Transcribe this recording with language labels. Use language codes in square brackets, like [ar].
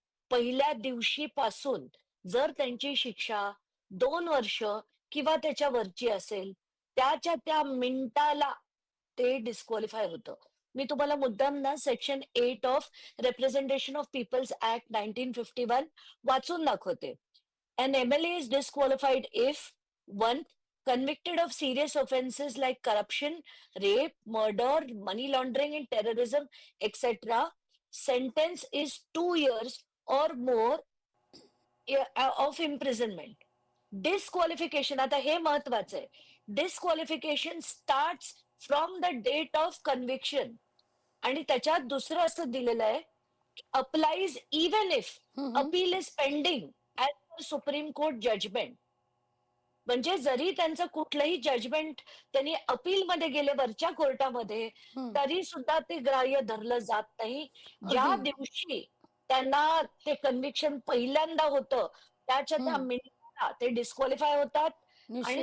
[mr] पहिल्या दिवशीपासून जर त्यांची शिक्षा 2 वर्ष किंवा त्याच्या वरची असेल त्या मिनिटाला ते डिस्क्वालिफाय होतं. मी तुम्हाला मुद्दाम ना section 8 of representation of people's act 1951 वाचून दाखवते. [en] An MLA is disqualified if 1. Convicted of serious offenses like corruption, rape, murder, money laundering and terrorism, etc. Sentence is 2 years or more of imprisonment. [mr] Disqualification, आता हे महत्वाचं आहे. [en] Disqualification starts from the date of conviction. [mr] आणि त्याच्यात दुसरं असं दिलेलं आहे, [en] applies even if appeal is pending as per Supreme Court judgment. [mr] म्हणजे जरी त्यांचं कुठलंही जजमेंट त्यांनी अपीलमध्ये गेले वरच्या कोर्टामध्ये, हं, तरी सुद्धा ते ग्राह्य धरलं जात नाही. ज्या अगदी दिवशी त्यांना ते कन्व्हिक्शन पहिल्यांदा होतं, त्याच्या त्या हं, मिनिटाला ते डिस्क्वालिफाय होतात आणि